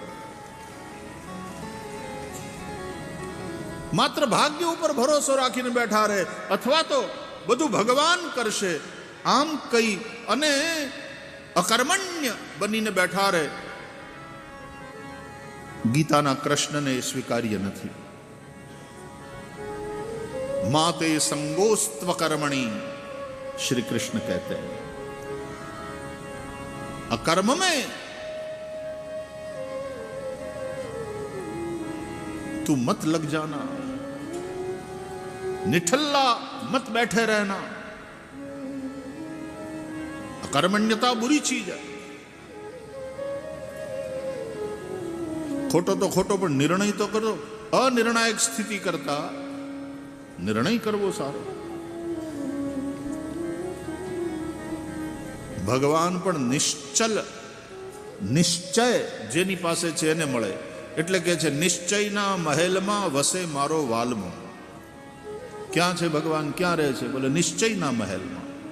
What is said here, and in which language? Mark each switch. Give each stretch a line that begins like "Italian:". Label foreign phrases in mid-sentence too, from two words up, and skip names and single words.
Gujarati: માત્ર ભાગ્ય ઉપર ભરોસો રાખીને બેઠા રહે, અથવા તો બધું ભગવાન કરશે આમ કહી અને અકર્મણ્ય બનીને બેઠા રહે, ગીતાના કૃષ્ણને સ્વીકાર્ય નથી.
Sanskrit: माते संगोस्त्व कर्मणि,
Hindi: श्री कृष्ण कहते हैं. अकर्म में तू मत लग जाना, निठल्ला मत बैठे रहना. अकर्मण्यता बुरी चीज है.
Gujarati: ખોટો તો ખોટો, પર નિર્ણય તો કરો. અનિર્ણાયક સ્થિતિ કરતા નિર્ણય કરવો સારો. ભગવાન પણ નિશ્ચલ, નિશ્ચય જેની પાસે છે એને મળે. એટલે કે છે, નિશ્ચયના મહેલમાં વસે મારો વાલમો. ક્યાં છે ભગવાન, ક્યાં રહે છે? બોલે નિશ્ચયના મહેલમાં.